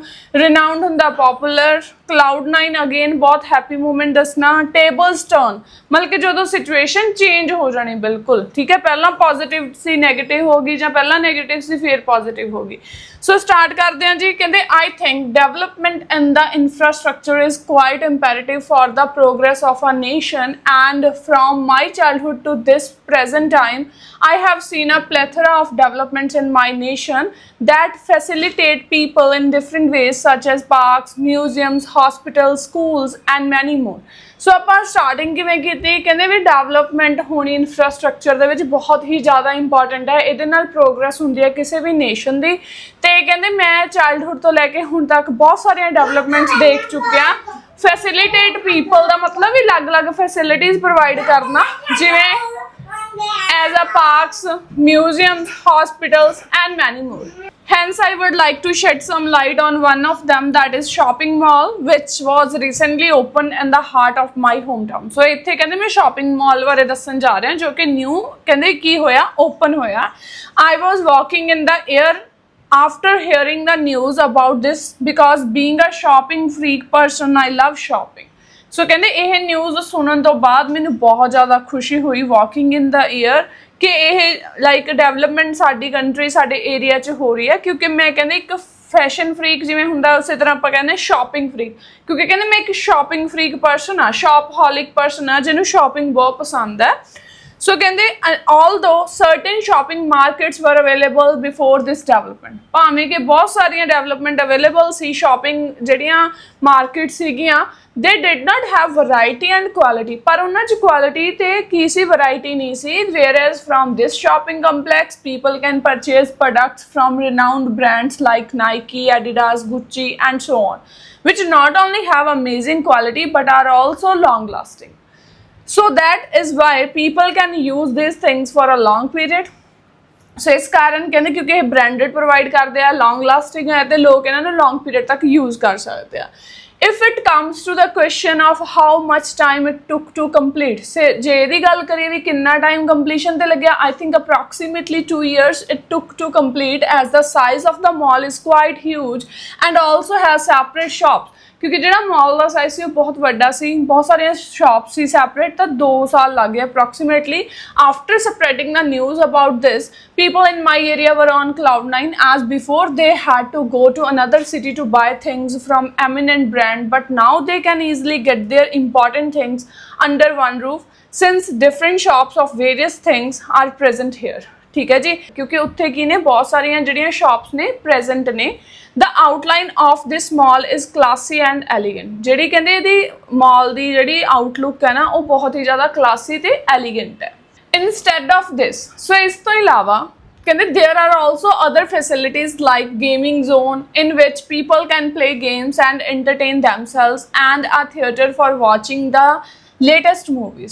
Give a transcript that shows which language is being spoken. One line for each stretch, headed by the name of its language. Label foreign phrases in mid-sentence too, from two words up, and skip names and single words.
Punjabi: ਰਿਨਾਊਂਡ ਹੁੰਦਾ ਪੋਪੂਲਰ।
English: cloud9 again
Punjabi: ਬਹੁਤ
English: happy moment
Punjabi: ਦੱਸਣਾ।
English: tables turn
Punjabi: ਮਤਲਬ ਕਿ ਜਦੋਂ
English: situation change
Punjabi: ਹੋ ਜਾਣੀ ਬਿਲਕੁਲ, ਠੀਕ ਹੈ, ਪਹਿਲਾਂ ਪੋਜ਼ੀਟਿਵ ਸੀ ਨੈਗੇਟਿਵ ਹੋ ਗਈ, ਜਾਂ ਪਹਿਲਾਂ ਨੈਗੇਟਿਵ ਸੀ ਫਿਰ ਪੋਜ਼ੀਟਿਵ ਹੋ ਗਈ। ਸੋ ਸਟਾਰਟ ਕਰਦੇ ਹਾਂ ਜੀ। ਕਹਿੰਦੇ
English: I think development in the infrastructure is quite imperative for the progress of a nation, and from my childhood to this present time I have seen a plethora of developments in my nation that facilitate people in different ways, such as parks, museums, hospitals, schools and many more.
Punjabi: ਸੋ ਆਪਾਂ ਸਟਾਰਟਿੰਗ ਕਿਵੇਂ ਕੀਤੀ, ਕਹਿੰਦੇ ਵੀ ਡਿਵੈਲਪਮੈਂਟ ਹੋਣੀ ਇਨਫਰਾਸਟਰਕਚਰ ਦੇ ਵਿੱਚ ਬਹੁਤ ਹੀ ਜ਼ਿਆਦਾ ਇੰਪੋਰਟੈਂਟ ਹੈ। ਇਹਦੇ ਨਾਲ ਪ੍ਰੋਗਰੈਸ ਹੁੰਦੀ ਹੈ ਕਿਸੇ ਵੀ ਨੇਸ਼ਨ ਦੀ। ਤੇ ਕਹਿੰਦੇ ਮੈਂ ਚਾਈਲਡਹੁੱਡ ਤੋਂ ਲੈ ਕੇ ਹੁਣ ਤੱਕ ਬਹੁਤ ਸਾਰੀਆਂ ਡਿਵੈਲਪਮੈਂਟਸ ਦੇਖ ਚੁੱਕਿਆ।
English: facilitate people
Punjabi: ਦਾ ਮਤਲਬ ਵੀ ਅਲੱਗ-ਅਲੱਗ
English: facilities provide
Punjabi: ਕਰਨਾ, ਜਿਵੇਂ
English: as a parks, museums, hospitals and many more. Hence I would like to shed some light on one of them, that is shopping mall, which was recently opened in the heart of my hometown.
Punjabi: So ਇੱਥੇ ਕਹਿੰਦੇ ਮੈਂ
English: shopping mall
Punjabi: ਬਾਰੇ ਦੱਸਣ ਜਾ ਰਿਹਾ ਜੋ ਕਿ ਨਿਊ ਕਹਿੰਦੇ ਕੀ ਹੋਇਆ, open ਹੋਇਆ।
English: I was walking in the air after hearing the news about this, because being a shopping freak person, I love shopping.
Punjabi: ਸੋ ਕਹਿੰਦੇ ਇਹ ਨਿਊਜ਼ ਸੁਣਨ ਤੋਂ ਬਾਅਦ ਮੈਨੂੰ ਬਹੁਤ ਜ਼ਿਆਦਾ ਖੁਸ਼ੀ ਹੋਈ,
English: walking in the air,
Punjabi: ਕਿ ਇਹ
English: like development
Punjabi: ਸਾਡੀ ਕੰਟਰੀ, ਸਾਡੇ ਏਰੀਆ 'ਚ ਹੋ ਰਹੀ ਹੈ। ਕਿਉਂਕਿ ਮੈਂ ਕਹਿੰਦੇ ਇੱਕ
English: fashion freak
Punjabi: ਜਿਵੇਂ ਹੁੰਦਾ, ਉਸੇ ਤਰ੍ਹਾਂ ਆਪਾਂ ਕਹਿੰਦੇ
English: shopping freak,
Punjabi: ਕਿਉਂਕਿ ਕਹਿੰਦੇ ਮੈਂ ਇੱਕ
English: shopping freak person
Punjabi: ਆ,
English: shopaholic person
Punjabi: ਆ, ਜਿਹਨੂੰ ਸ਼ਾਪਿੰਗ ਬਹੁਤ ਪਸੰਦ ਹੈ। ਸੋ ਕਹਿੰਦੇ
English: although certain shopping markets were available before this development,
Punjabi: ਭਾਵੇਂ ਕਿ ਬਹੁਤ ਸਾਰੀਆਂ
English: development available
Punjabi: ਸੀ, ਸ਼ਾਪਿੰਗ ਜਿਹੜੀਆਂ ਮਾਰਕੀਟ ਸੀਗੀਆਂ,
English: they did not have variety and quality,
Punjabi: ਪਰ ਉਹਨਾਂ 'ਚ ਕੁਆਲਿਟੀ ਤੇ ਕੀ ਸੀ, ਵੈਰਾਈਟੀ ਨਹੀਂ ਸੀ।
English: whereas from this shopping complex people can purchase products from renowned brands like Nike, Adidas, Gucci and so on, which not only have amazing quality but are also long lasting. So that is why people can use these things for a long period.
Punjabi: ਸੋ ਇਸ ਕਾਰਨ ਕਹਿੰਦੇ ਕਿਉਂਕਿ ਇਹ
English: branded provide
Punjabi: ਕਰਦੇ ਆ,
English: long lasting
Punjabi: ਹੈ, ਤੇ ਲੋਕ ਇਹਨਾਂ ਨੂੰ
English: long period
Punjabi: ਤੱਕ ਯੂਜ਼ ਕਰ ਸਕਦੇ ਆ।
English: If it comes to the question of how much time it took to complete,
Punjabi: ਜੇ ਇਹਦੀ ਗੱਲ ਕਰੀਏ ਵੀ ਕਿੰਨਾ
English: time completion
Punjabi: ਤੇ ਲੱਗਿਆ,
English: I think approximately 2 years it took to complete, as the size of the mall is quite huge and also has separate shops.
Punjabi: ਕਿਉਂਕਿ ਜਿਹੜਾ ਮਾਲ ਦਾ ਸਾਈਜ਼ ਸੀ ਉਹ ਬਹੁਤ ਵੱਡਾ ਸੀ, ਬਹੁਤ ਸਾਰੀਆਂ ਸ਼ਾਪ ਸੀ ਸੈਪਰੇਟ, ਤਾਂ 2 ਸਾਲ ਲੱਗ ਗਏ ਅਪਰੋਕਸੀਮੇਟਲੀ।
English: After spreading the news about this, people in my area were on cloud9, as before they had to go to another city to buy things from eminent brand, but now they can easily get their important things under one roof, since different shops of various things are present here.
Punjabi: ਠੀਕ ਹੈ ਜੀ, ਕਿਉਂਕਿ ਉੱਥੇ ਕੀ ਨੇ, ਬਹੁਤ ਸਾਰੀਆਂ ਜਿਹੜੀਆਂ ਸ਼ਾਪਸ ਨੇ ਪ੍ਰੈਜ਼ੈਂਟ ਨੇ।
English: The outline of this mall is classy and elegant.
Punjabi: ਜਿਹੜੀ ਕਹਿੰਦੇ ਇਹਦੀ ਮਾਲ ਦੀ ਜਿਹੜੀ ਆਊਟਲੁੱਕ ਹੈ ਨਾ, ਉਹ ਬਹੁਤ ਹੀ ਜ਼ਿਆਦਾ ਕਲਾਸੀ ਤੇ ਐਲੀਗੈਂਟ ਹੈ।
English: Instead of this,
Punjabi: ਸੋ ਇਸ ਤੋਂ ਇਲਾਵਾ ਕਹਿੰਦੇ
English: there are also other facilities like gaming zone, in which people can play games and entertain themselves, and a theater for watching the latest movies.